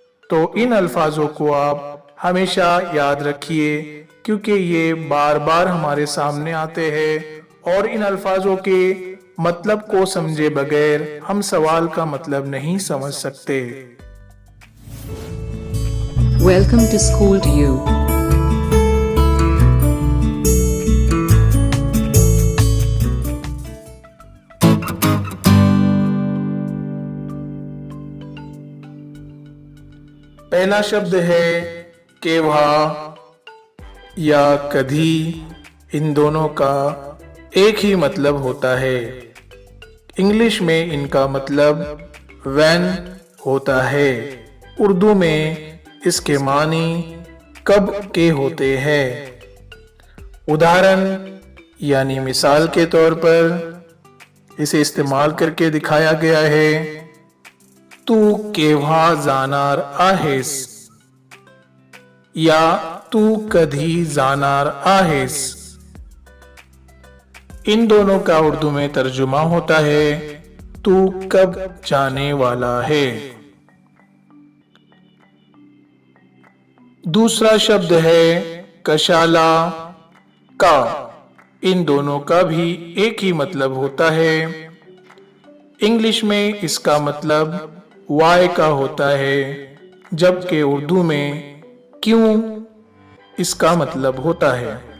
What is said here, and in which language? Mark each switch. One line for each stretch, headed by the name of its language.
Hindi: तो इन अल्फाजों को आप हमेशा याद रखिए, क्योंकि ये बार बार हमारे सामने आते हैं और इन अल्फाजों के मतलब को समझे बगैर हम सवाल का मतलब नहीं समझ सकते।
English: Welcome to School to You.
Hindi: पहला शब्द है केव्हा या कधी। इन दोनों का एक ही मतलब होता है। इंग्लिश में इनका मतलब व्हेन होता है। उर्दू में इसके मानी कब के होते हैं। उदाहरण यानी मिसाल के तौर पर इसे इस्तेमाल करके दिखाया गया है।
Marathi: तू केव्हा जाणार आहेस या तू कधी जाणार आहेस।
Hindi: इन दोनों का उर्दू में तर्जुमा होता है तू कब जाने वाला है। दूसरा शब्द है कशाला का। इन दोनों का भी एक ही मतलब होता है। इंग्लिश में इसका मतलब वाई का होता है, जबकि उर्दू में क्यों इसका मतलब होता है।